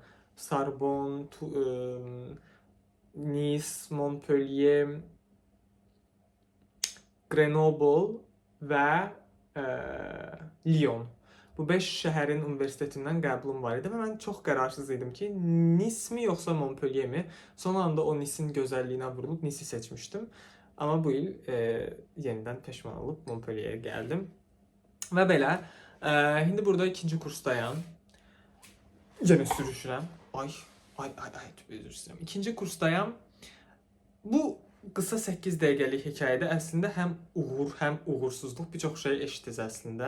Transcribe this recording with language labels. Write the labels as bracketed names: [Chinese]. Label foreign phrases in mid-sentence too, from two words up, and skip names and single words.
[Azerbaijani] Sorbonne, Nice, Montpellier, Grenoble və Lyon. Bu 5 şəhərin universitetindən qəbulum var idi və mən çox qərarsız idim ki, Nice mi yoxsa Montpellier mi? Son anda o Nice-in gözəlliyinə vurulub Nice-i seçmişdim. Amma bu il yenidən peşman olub Montpellierə gəldim. Və belə, indi burada ikinci kursdayam. Yenə sürüşürəm. Ay, üzr istəyirəm. İkinci kursdayam. Bu qısa 8 dəqiqəlik hekayədə əslində həm uğur, həm uğursuzluq bir çox şey eşitdiniz əslində.